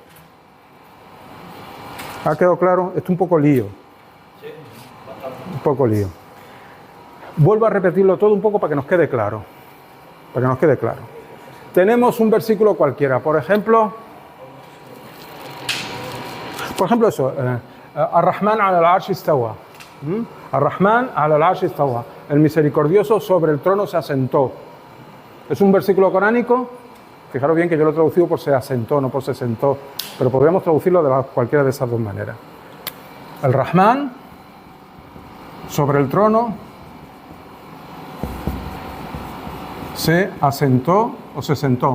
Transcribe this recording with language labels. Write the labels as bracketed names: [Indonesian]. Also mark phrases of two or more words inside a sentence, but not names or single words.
[Spanish] ¿Ha quedado claro? Esto es un poco lío. Sí, bastante. Un poco lío. Vuelvo a repetirlo todo un poco para que nos quede claro. Para que nos quede claro. Tenemos un versículo cualquiera, por ejemplo eso, [Arabic] الرحمن على العرش استوى. الرحمن على العرش استوى. [Spanish] El misericordioso sobre el trono se asentó. Es un versículo coránico. Fijaros bien que yo lo he traducido por se asentó, no por se sentó. Pero podríamos traducirlo de cualquiera de esas dos maneras. El Rahman sobre el trono se asentó o se sentó.